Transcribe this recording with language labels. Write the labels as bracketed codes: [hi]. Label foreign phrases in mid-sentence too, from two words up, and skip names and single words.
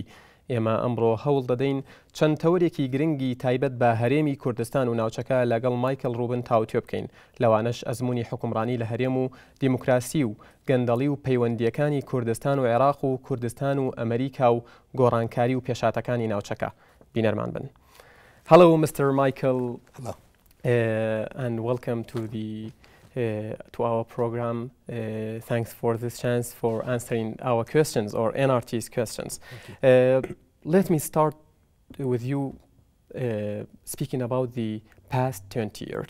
[ckb] ئێمە ئەمڕۆ هەوڵ دەدەین چەند تەورێکی گرنگی تایبەت بە هەرێمی کوردستان و ناوچەکە لەگەڵ مایکل ڕوبن تاوتوێ بکەین. لەوانەش ئەزمموی حکومڕانی لە هەرێم و دیموکراسی و گەندەڵی و پەیوەندیەکانی کوردستان و عێراق و کوردستان و ئەمریکا و گۆڕانکاری و پێشاتەکانی ناوچەکە بینەرمان بن. [en] Hello, Mr. Michael. Hello. And welcome to our program. Thanks for this chance for answering our questions or NRT's questions. Let me start with you speaking about the past 20 years.